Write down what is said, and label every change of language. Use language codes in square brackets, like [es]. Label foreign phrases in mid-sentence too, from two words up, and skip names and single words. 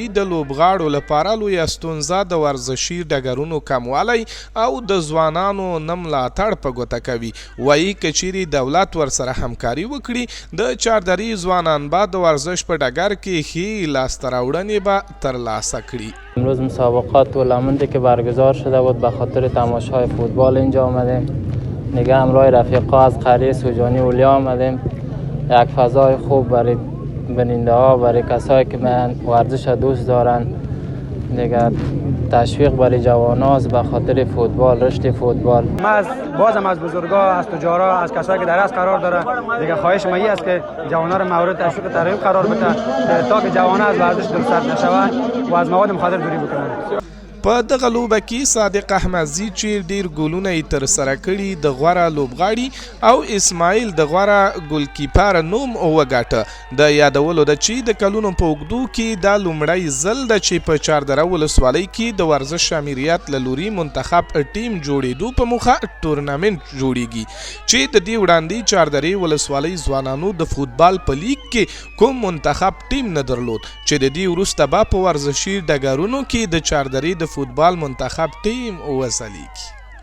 [ps] د لوبغاړو لپاره لویه ستونزه د ورزشي ډګرونو کموالی او د ځوانانو نه ملاتړ په ګوته کوي. وایي که چیرې دولت ورسره همکاري وکړي د چاردرې ځوانان به د ورزش په ډګر کې ښې لاسته راوړنې به ترلاسه کړي. [fa] امروز مسابقات تورنمنتی که برگزار شده بود به خاطر تماشای فوتبال اینجا آمدیم. دیگه همراه رفیقا از قریه سوجانی اولیا آمدیم. یک فضای خوب برای بیننده ها، برای کسایی که ورزش دوست دارن، دیگه تشویق برای جواناست به خاطر فوتبال، رشد فوتبال. ما بازم از بزرگا، از تجارا، از کسایی که در از قرار داره، دیگه خواهش ما است که جوانا رو مورد تشویق ترغیب قرار بده تا که جوانا از ورزش دلسرد نشوند و از مواد مخدر دوری بکنن. [ps] په دغه لوبه کې صادق احمدزي چې ډیر ګولونه یې ترسره کړي د غوره لوبغاړي او اسماعیل د غوره ګولکیپر نوم وګاټه. د یادولو ده چې د کلونو په اوږدو کې دا لومړی ځل ده چې په چاردره ولسوالۍ کې د ورزش امریت له لوري منتخب ټیم جوړېدو په موخه ټورنمنټ جوړیږي چې د دې وړاندې چاردرې ولسوالۍ ځوانانو د فوتبال په لیګ کې کوم منتخب ټیم نه درلود چې د دې وروسته به په ورزشي ډګرونو کې د چاردرې د فوتبال منتخب ټیم وځلیږي.